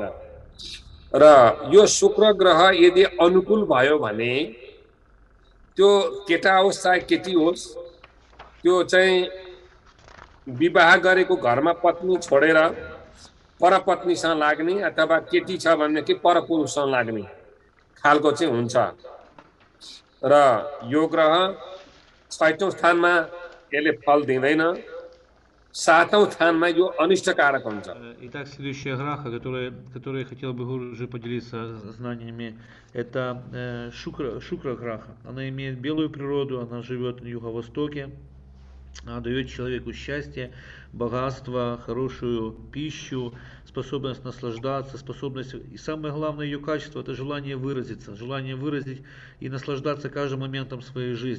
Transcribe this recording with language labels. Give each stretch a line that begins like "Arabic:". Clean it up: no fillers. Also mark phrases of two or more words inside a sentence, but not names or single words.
Nepali: र यो शुक्र ग्रह यदि अनुकूल भयो भने त्यो केटा होस् चाहे केटी होस्, त्यो चाहिँ विवाह गरेको घरमा पत्नी छोडेर परपत्नीसँग लाग्ने अथवा केटी छ भनेदेखि परपुरुषसँग लाग्ने खालको चाहिँ हुन्छ। र यो ग्रह 6औं स्थानमा यसले फल दिँदैन, 7औं स्थानमा यो अनिष्टकारक हुन्छ।
Russian: Итак, следующая граха, которой я хотел бы уже поделиться знаниями, это Шукра граха. Она имеет белую природу, она живет на юго-востоке, она дает человеку счастье, богатство, хорошую пищу, способность наслаждаться, способность, и самое главное ее качество, это желание выразиться, желание выразить и наслаждаться каждым моментом своей жизни.